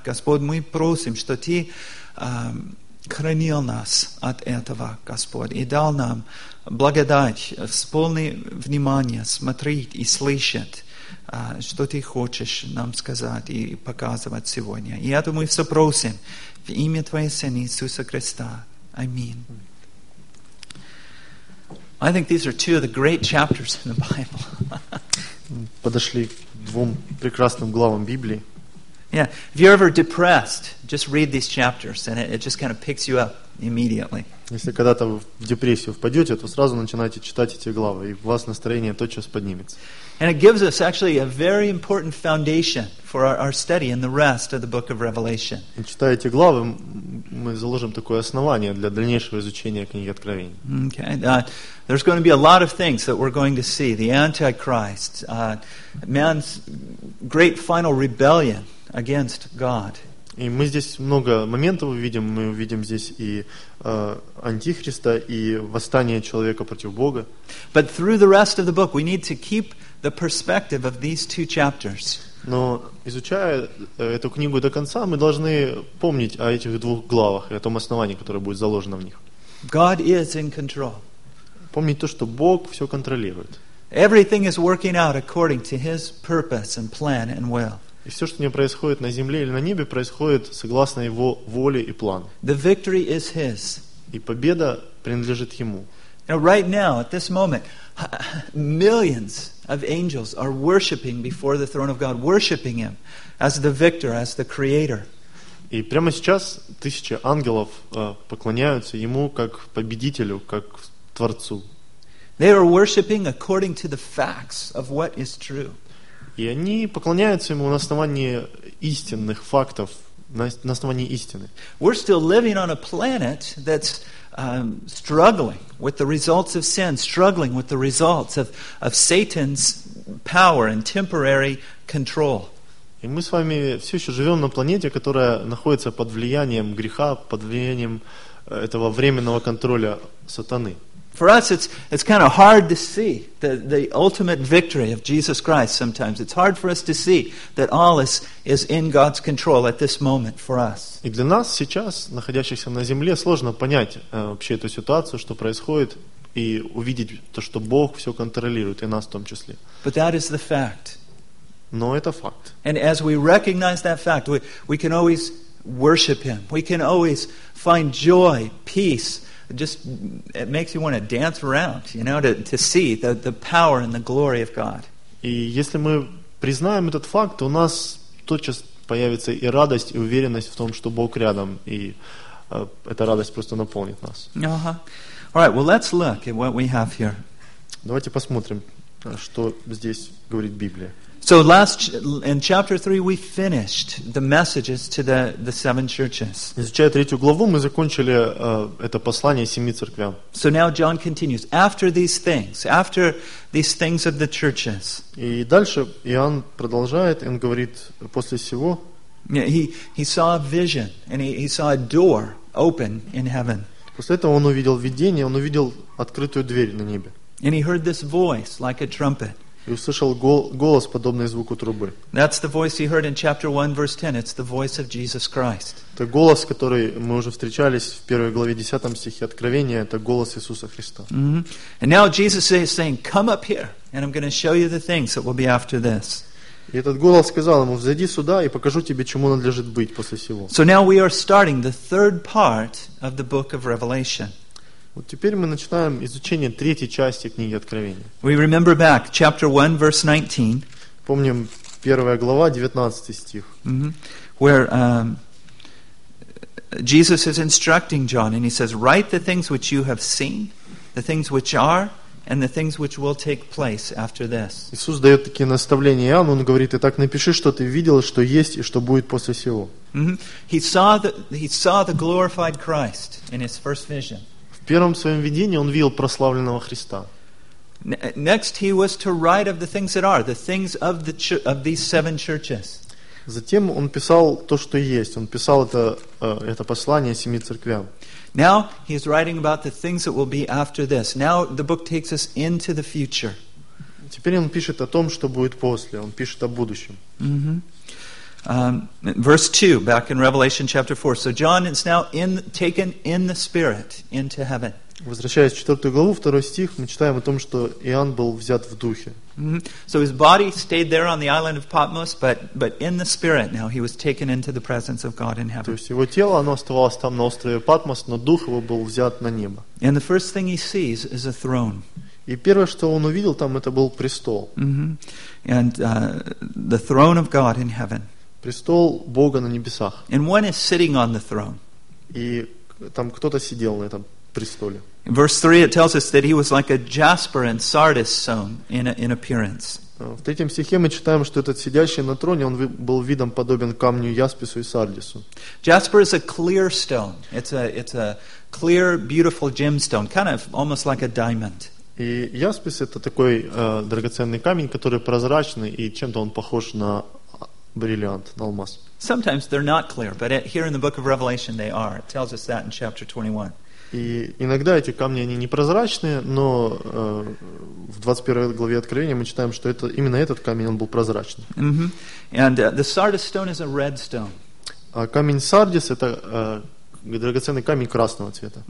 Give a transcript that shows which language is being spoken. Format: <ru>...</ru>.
<ru>Господь, мы просим, что Ты хранил нас от этого, Господь, и дал нам благодать с полной внимания смотреть и слышать, что Ты хочешь нам сказать и показывать сегодня. И это мы все просим в имя Твоего Сына Иисуса Христа. Аминь.</ru> <en>I think these are two of the great chapters in the Bible.</en> <ru>Подошли к двум прекрасным главам Библии.</ru> <en>Yeah, if you're ever depressed, just read these chapters and it just kind of picks you up immediately.</en> <ru>Если когда-то вы в депрессию впадете, то сразу начинайте читать эти главы, и у вас настроение тотчас поднимется.</ru> <en>And it gives us actually a very important foundation for our study in the rest of the book of Revelation.</en> <ru>И читая эти главы, мы заложим такое основание для дальнейшего изучения книги Откровения.</ru> <en>Okay. There's going to be a lot of things that we're going to see. The Antichrist, man's great final rebellion against God.</en> <ru>И мы здесь много моментов увидим. Мы увидим здесь и Антихриста, и восстание человека против Бога.</ru> <en>But through the rest of the book, we need to keep the perspective of these two chapters.</en> <ru>Но изучая эту книгу до конца, мы должны помнить о этих двух главах и о том основании, которое будет заложено в них.</ru> <en>God is in control.</en> <ru>Помнить то, что Бог все контролирует.</ru> <en>Everything is working out according to His purpose and plan and will.</en> <ru>И все, что у него происходит на земле или на небе, происходит согласно его воле и плану.</ru> <en>The victory is His.</en> <ru>И победа принадлежит ему.</ru> <en>Now, right now, at this moment, millions of angels are worshiping before the throne of God, worshiping Him as the victor, as the creator.</en> <ru>И прямо сейчас тысячи ангелов поклоняются Ему как победителю, как Творцу.</ru> <en>They are worshiping according to the facts of what is true.</en> <ru>И они поклоняются Ему на основании истинных фактов, на основании истины.</ru> <en>We're still living on a planet that's struggling with the results of sin, struggling with the results of Satan's power and temporary control.</en> <ru>И мы с вами все еще живем на планете, которая находится под влиянием греха, под влиянием этого временного контроля сатаны.</ru> <en>For us, it's kind of hard to see the ultimate victory of Jesus Christ sometimes. It's hard for us to see that all is in God's control at this moment for us.</en> <ru>И для нас сейчас, находящихся на земле, сложно понять вообще эту ситуацию, что происходит, и увидеть то, что Бог все контролирует, и нас в том числе.</ru> <en>But that is the fact.</en> <ru>Но это факт.</ru> <en>And as we recognize that fact, we can always worship Him. We can always find joy, peace. It makes you want to dance around, you know, to see the power and the glory of God.</en> <ru>И если мы признаем этот факт, то у нас тотчас появится и радость, и уверенность в том, что Бог рядом, и эта радость просто наполнит нас. Uh-huh.</ru> <en>All right, well, let's look at what we have here.</en> <ru>Давайте посмотрим, что здесь говорит Библия.</ru> <en>So in chapter 3 we finished the messages to the seven churches.</en> <ru>Изучая третью главу, мы закончили это послание семи церквям.</ru> <en>So now John continues after these things of the churches.</en> <ru>И дальше Иоанн продолжает, он говорит после сего.</ru> <en>Yeah, he saw a vision and he saw a door open in heaven.</en> <ru>После этого он увидел видение, он увидел открытую дверь на небе.</ru> <en>And he heard this voice like a trumpet.</en> <ru>И услышал голос, подобный звуку трубы.</ru> <en>That's the voice he heard in chapter 1, verse 10. It's the voice of Jesus Christ.</en> <ru>Это голос, который мы уже встречались в первой главе 10 стихе Откровения. Это голос Иисуса Христа. Mm-hmm.</ru> <en>And now Jesus is saying, come up here, and I'm going to show you the things that will be after this.</en> <ru>И этот голос сказал ему, взойди сюда, и покажу тебе, чему надлежит быть после сего.</ru> <en>So now we are starting the third part of the book of Revelation.</en> <ru>Вот теперь мы начинаем изучение третьей части книги Откровения.</ru> <en>We remember back, chapter 1, verse 19.</en> <ru>Помним, первая глава, 19 стих. Mm-hmm.</ru> <en>Where Jesus is instructing John, and he says, write the things which you have seen, the things which are, and the things which will take place after this.</en> <ru>Иисус дает такие наставления Иоанну, он говорит, итак, напиши, что ты видел, что есть и что будет после сего.</ru> <en>Mm-hmm. He saw the glorified Christ in his first vision.</en> <ru>первом своем видении он видел прославленного Христа.</ru> <en>Next, he was to write of the things that are, the things of the of these seven churches.</en> <ru>Затем он писал то, что есть. Он писал это послание семи церквям.</ru> <en>Now he is writing about the things that will be after this. Now the book takes us into the future.</en> <ru>Теперь он пишет о том, что будет после. Он пишет о будущем.</ru> <en>Mm-hmm. Verse 2, back in Revelation chapter 4. So John is now taken in the Spirit into heaven.</en> <ru>Возвращаясь в 4 главу, 2 стих, мы читаем о том, что Иоанн был взят в духе. Mm-hmm.</ru> <en>So his body stayed there on the island of Patmos, but in the Spirit now he was taken into the presence of God in heaven.</en> <ru>То есть его тело, оно оставалось там на острове Патмос, но дух его был взят на небо.</ru> <en>And the first thing he sees is a throne.</en> <ru>И первое, что он увидел там, это был престол.</ru> <en>Mm-hmm. And the throne of God in heaven.</en> <ru>Престол Бога на небесах.</ru> <en>And one is sitting on the throne.</en> <ru>И там кто-то сидел на этом престоле.</ru> <en>In verse 3 it tells us that he was like a jasper and sardis stone in appearance.</en> <ru>В третьем стихе мы читаем, что этот сидящий на троне, он был видом подобен камню яспису и сардису.</ru> <en>Jasper is a clear stone. It's a clear, beautiful gemstone, kind of almost like a diamond.</en> <ru>И яспис — это такой драгоценный камень, который прозрачный, и чем-то он похож на бриллиант, на алмаз.</ru> <en>Sometimes they're not clear, but here in the book of Revelation they are. It tells us that in chapter 21.</en> <ru>И иногда эти камни, они непрозрачные, но в 21 главе Откровения мы читаем, что это, именно этот камень, он был прозрачный. Mm-hmm.</ru> <en>And the sardis stone is a red stone.</en> <ru>А камень сардис — это драгоценный камень красного цвета.</ru>